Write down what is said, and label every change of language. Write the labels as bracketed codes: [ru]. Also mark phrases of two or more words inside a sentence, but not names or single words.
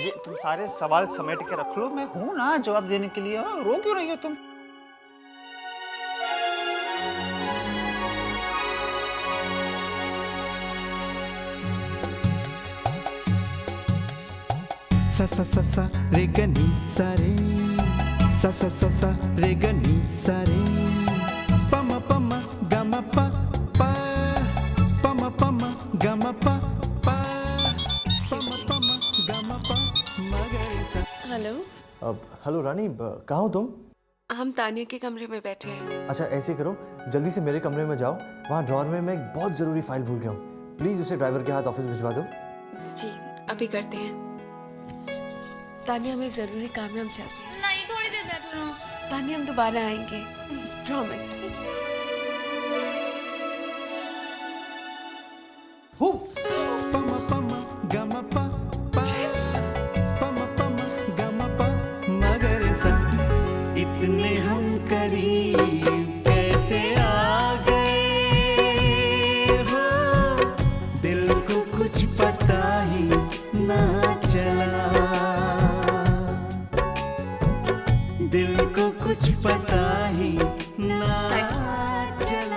[hi] ये तुम सारे सवाल समेट के रख लो, मैं हूं ना जवाब देने के लिए। रो क्यों रही हो तुम? सा सा सा सा रे ग नी सा रे, सा सा सा सा रे ग नी सा रे, प म प म ग म प प, प म प म ग म प प, प म प म ग म प म ग रे सा। हेलो। अब हेलो रानी, कहाँ हो तुम? हम तानिया के कमरे में बैठे हैं। अच्छा ऐसे करो, जल्दी से मेरे कमरे में जाओ। वहाँ ड्रॉर में मैं एक बहुत ज़रूरी फाइल भूल गया हूँ। प्लीज़ उसे ड्राइवर के हाथ ऑफिस भिजवा दो। जी अभी करते हैं। तानिया, हमें ज़रूरी काम है, हम चलते हैं। नहीं, थोड़ी देर बैठो ना। तानिया, हम दोबारा आएंगे, प्रॉमिस। प म प म ग म प प, प म प म ग म प म ग रे सा। इतने हम करीब कैसे आ गए हो, दिल को कुछ पता ही ना चला, दिल को कुछ पता ही ना चला।